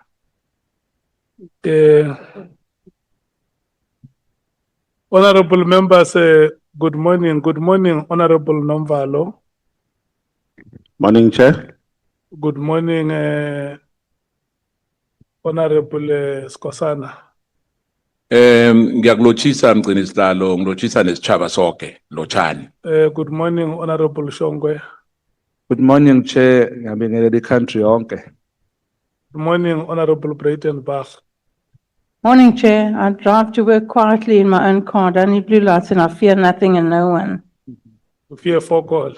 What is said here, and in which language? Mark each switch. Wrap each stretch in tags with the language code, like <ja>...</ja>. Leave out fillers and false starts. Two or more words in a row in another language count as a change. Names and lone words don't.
<en>Honorable members, good morning. Good morning, Honorable Nomvalo. Morning, Chair. Good morning, Honorable Skosana.</en> <nr>Ngiyakulotshisa mgcini sihlalo ngilotshisa nesitshaba sonke lotshani.</nr> <en>Good morning, Honorable Shongwe. Good morning, Chair.</en> <nr>Ngiyabingelela</nr> <en>the country</en> <nr>yonke.</nr> <en>Good morning, Honorable Breitenbach. Morning, Chair. I drive to work quietly in my own car. Don't need blue lights and I fear nothing and no one. Fear for God.</en>